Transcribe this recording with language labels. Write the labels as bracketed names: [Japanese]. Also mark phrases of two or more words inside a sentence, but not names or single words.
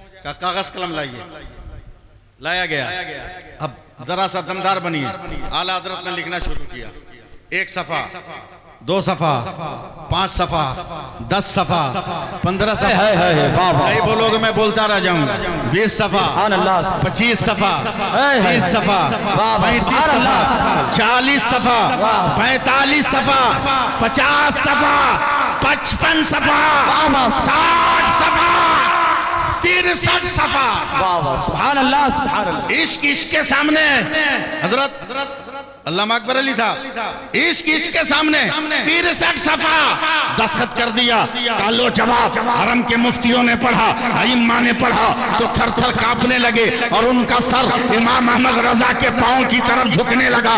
[Hindi] का कागज कलम लाइए, लाया गया। अब जरा सा दमदार बनिए। आला हजरत ने लिखना शुरू किया। 1 सफा, 2 सफा, 5 सफा, 10 सफा, 15 सफा। नहीं बोलोगे मैं बोलता रह जाऊंगा। 20 सफा, 25 सफा, 30 सफा, 35 सफा, 40 सफा, 45 सफा, 50 सफा, 55 सफा, 60 सफा, 63 सफा। [Arabic] वाह वाह سبحان الله سبحان الله. [Hindi] इश्क के सामने हजरत अल्लामा अकबर अली साहब, इश्क के सामने 63 सफा दस्तखत कर दिया। कालो जवाब हरम के मुफ्तियों ने पढ़ा, अइम्मा ने पढ़ा तो थर थर कांपने लगे और उनका सर इमाम अहमद रजा के पांव की तरफ झुकने लगा।